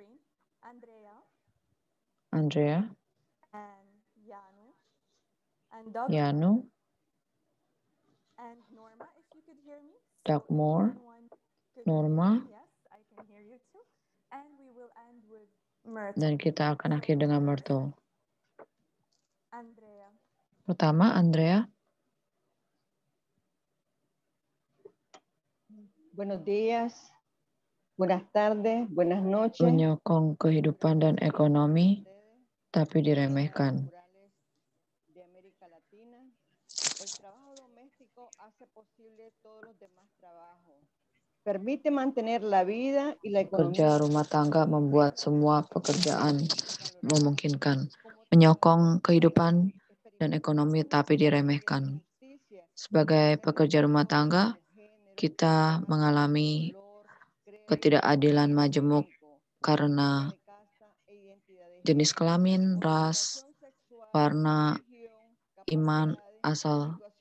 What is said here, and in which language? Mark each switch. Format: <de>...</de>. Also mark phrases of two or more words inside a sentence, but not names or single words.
<id>Andrea, Yanu, Dagmore, Norma, dan kita akan akhir dengan Myrtle. Pertama, Andrea.</id> <es>Buenos días, buenas tardes, buenas noches.</es> <id>Menyokong kehidupan dan ekonomi, tapi diremehkan.</id> <es>Permite mantener la vida y la economía.</es> <id>Kerja rumah tangga membuat semua pekerjaan memungkinkan. Menyokong kehidupan dan ekonomi, tapi diremehkan. Sebagai pekerja rumah tangga, kita mengalami ketidakadilan majemuk karena jenis kelamin, ras, warna, iman, asal,</id>